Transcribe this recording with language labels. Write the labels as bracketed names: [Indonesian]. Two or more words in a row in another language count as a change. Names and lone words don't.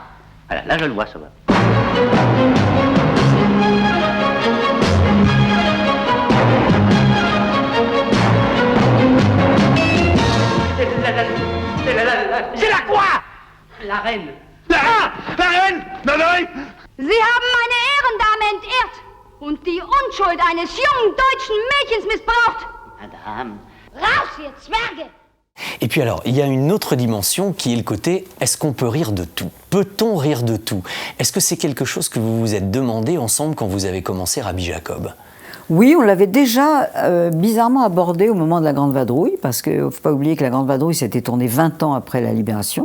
[French] Voilà, là je le vois, ça va. C'est la quoi? La reine. La reine? [German] Nein! Sie haben eine Ehrendame entehrt und die Unschuld eines jungen deutschen Mädchens missbraucht. Madame. Raus, ihr Zwerge! [French] Et puis alors, il y a une autre dimension qui est le côté « est-ce qu'on peut rire de tout ?» Peut-on rire de tout? Est-ce que c'est quelque chose que vous vous êtes demandé ensemble quand vous avez commencé Rabbi Jacob? Oui, on l'avait déjà bizarrement abordé au moment de La Grande Vadrouille, parce qu'il ne faut pas oublier que La Grande Vadrouille s'était tournée 20 ans après la Libération.